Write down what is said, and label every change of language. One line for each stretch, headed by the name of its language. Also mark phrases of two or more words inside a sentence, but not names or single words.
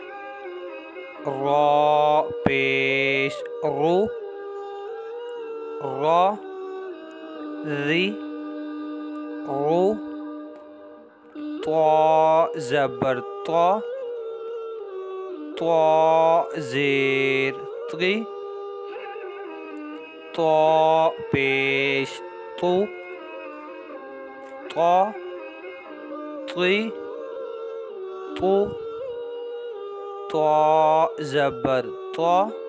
Persian: را پیش رو، را ری رو، تا زبر تا، تا زیر تی، تا پیش تو، تا تی تو، تا زبر تا،